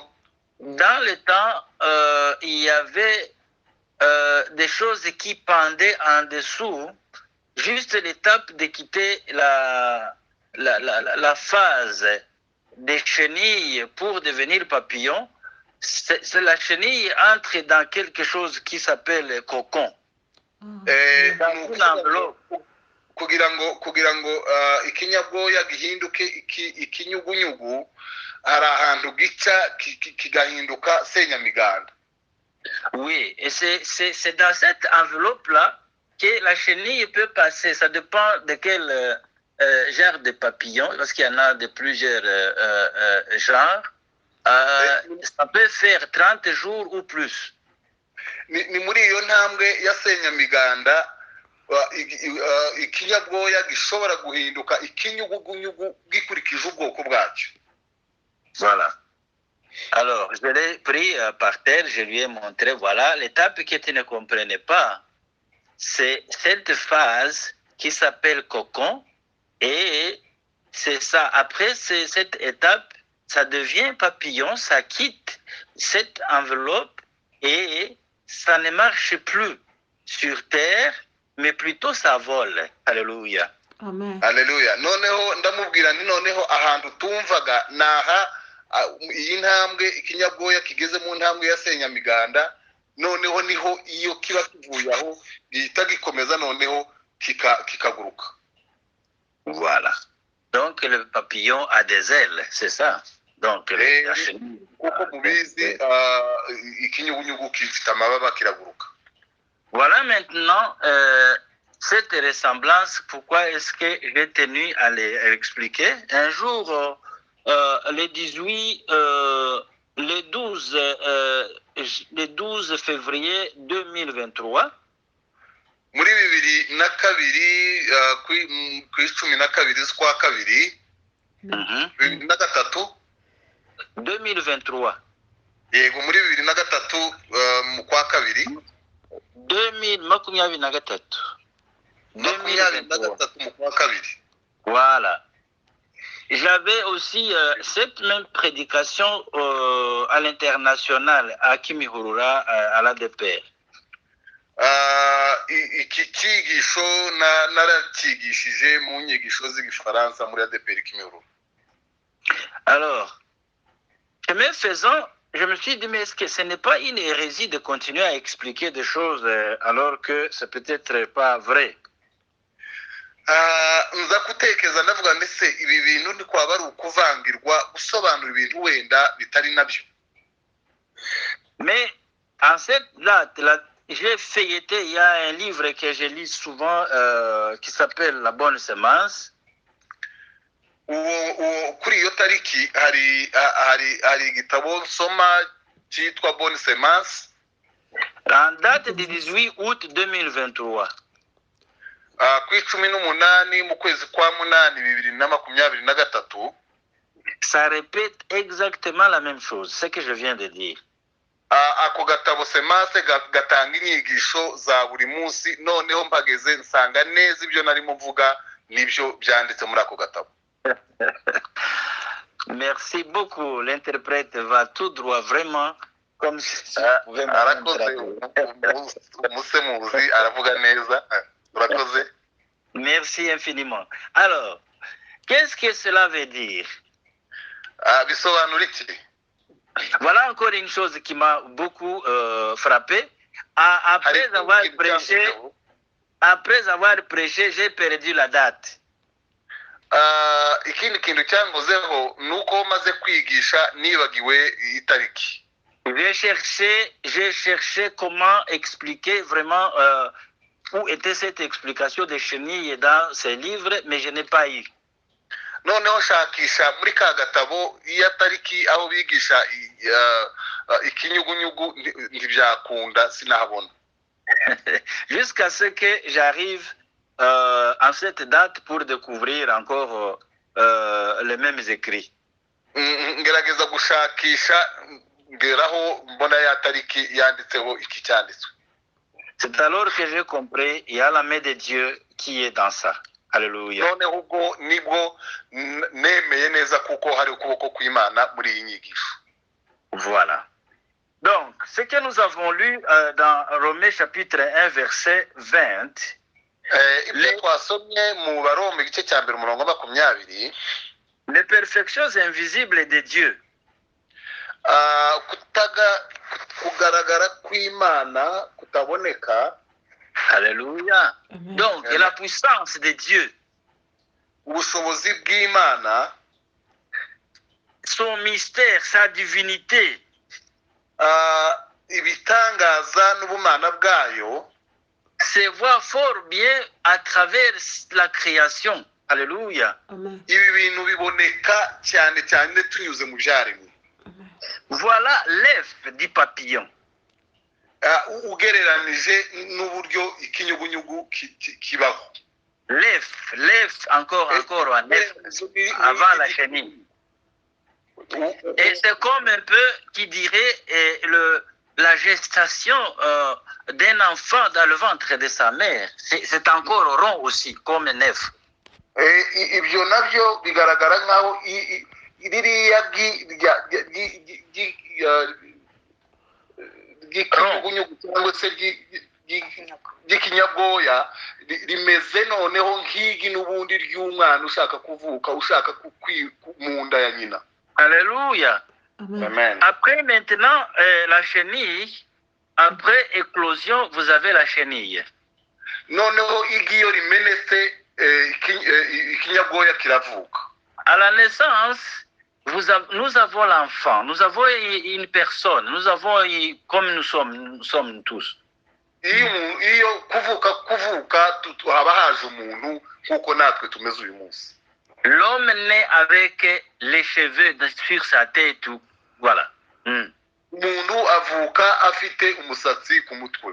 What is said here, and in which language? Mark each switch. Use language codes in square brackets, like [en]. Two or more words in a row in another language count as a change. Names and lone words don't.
[fr] dans le temps, il y avait des choses qui pendaient en dessous, juste l'étape de quitter la phase des chenilles pour devenir papillon. La chenille entre dans quelque chose qui s'appelle cocon. Dans une enveloppe. [rw] kugira ngo ikinyabwoya gihinduke ikinyugunyugu hari ahantu gica kigahinduka senyamiganda. [fr] Oui, et c'est dans cette enveloppe-là que la chenille peut passer. Ça dépend de quel genre de papillon, parce qu'il y en a de plusieurs genres. Ça peut faire 30 jours ou plus. [rw] Ni muri iyo ntambwe ya senyamiganda ikinyabwoya gishobora guhinduka ikinyugunyugu gikurikije ubwoko bwacyo. [fr] Voilà. Alors, je l'ai pris par terre, je lui ai montré, voilà, l'étape que tu ne comprenais pas, c'est cette phase qui s'appelle cocon, et c'est ça. Après cette étape, ça devient papillon, ça quitte cette enveloppe, et ça ne marche plus sur terre, mais plutôt ça vole. Alléluia. Amen. Alléluia. [rw] Noneho ndamubwira ni noneho ahantu tumvaga naha iyi ntambwe ikinyabwoya kigeze mu ntambwe ya senyamiganda, noneho niho iyo kiba kivuye aho gihita gikomeza noneho kikaguruka. [fr] Voilà. Donc le papillon a des ailes, c'est ça. Donc la chenille. [rw] Kuko mubizi ikinyugunyugu kifite amababa kiraguruka. [fr] Voilà maintenant cette ressemblance, pourquoi est-ce que j'ai tenu à l'expliquer. Un jour, le 12 février 2023, [rw] muri 2022 ku 12 z'ukwa kabiri 2023 yego muri 2023 mu kwa kabiri 2023 mu kwa kabiri. [fr] Voilà. J'avais aussi cette même prédication à l'international à Kimihurura, à l'ADPR. [rw] Iki cyigisho narakigishije mu nyigisho z'igifaransa muri ADPR Kimihurura. [fr] Alors, je me suis dit, mais est-ce que ce n'est pas une hérésie de continuer à expliquer des choses alors que c'est peut-être pas vrai? [rw] Nza kutekereza ndavuga ndetse ibi bintu ni kwaba ari ukuvangirwa gusobanura ibintu wenda bitari nabyo. [fr] Mais en cette date, j'ai feuilleté, il y a un livre que je lis souvent qui s'appelle La Bonne Semence. [rw] Kuri iyo tariki hari igitabo nsoma cyitwa Bonne Semence. [fr] En date du 18 août 2023. [rw] Ku 18 mu kwezi kwa 8 2023. [fr] Ça répète exactement la même chose, ce que je viens de dire. [rw] Ako gatabo Semence gatanga inyigisho za buri munsi, noneho mpageze nsanga neza ibyo narimo mvuga nibyo byanditse muri ako gatabo. [fr] Merci beaucoup, l'interprète va tout droit, vraiment, comme si vous pouvez [rw] umusemuzi aravuga neza. [fr] Merci infiniment. Alors, qu'est-ce que cela veut dire? Voilà encore une chose qui m'a beaucoup frappé. Après avoir prêché, j'ai perdu la date. [rw] Ikindi kintu cyangozeho nuko maze kwigisha nibagiwe itariki. [fr] J'ai cherché comment expliquer vraiment où était cette explication des chenilles dans ces livres, mais je n'ai pas eu. [rw] Noneho shakisha muri ka gatabo iya tariki aho bigisha ikinyugunyugu ntibyakunda sinahabona. [fr] Jusqu'à ce que j'arrive en cette date pour découvrir encore les mêmes écrits. [rw] ngerageza gushakisha ngeraho mbona ya tariki yanditseho iki cyanditswe. [fr] C'est alors que j'ai compris, il y a la main de Dieu qui est dans ça. Alléluia. [rw] noneho ubwo nibwo nemeye neza kuko hari ukuboko kw'Imana muri iyi nyigisho. [fr] Voilà. Donc, ce que nous avons lu dans Romains chapitre 1, verset 20, [rw] ibyo twasomye mu Baroma igice cya mbere umurongo wa 20, [fr] les perfections invisibles de Dieu, [rw] kugaragara kw'Imana kutaboneka. [fr] alléluia. Donc, et la puissance de Dieu, [rw] ubushobozi bw'Imana, [fr] son mystère, sa divinité, [rw] ibitangaza n'ubumana bwayo [fr] se voit fort bien à travers la création. Alléluia. [rw] ibi bintu biboneka cyane cyane tunyuze mu byaremwe. [fr] Voilà l'œuf du papillon. [rw] ugereranije n'uburyo ikinyugunyugu kibaho. [fr] L'œuf, encore un œuf avant la chenille. Et c'est comme un peu qui dirait la gestation d'un enfant dans le ventre de sa mère. C'est encore rond aussi, comme un œuf. [rw] ibyo nabyo bigaragara nkaho ririya ry'ikinyugunyugu cyangwa se ry'ikinyabwoya rimeze noneho nk'igi n'ubundi ry'umwana ushaka kuvuka, ushaka mu nda ya nyina. [fr] Alléluia. Amen. Après maintenant, la chenille, après éclosion, vous avez la chenille. [rw] noneho igi iyo rimenetse ikinyabwoya kiravuka. [fr] À la naissance, nous avons l'enfant, nous avons une personne, nous avons, comme nous sommes tous. [rw] iyo kuvuka haba haje umuntu nk'uko natwe tumeze uyu munsi. [fr] L'homme naît avec les cheveux sur sa tête, voilà. [rw] umuntu avuka afite umusatsi ku mutwe.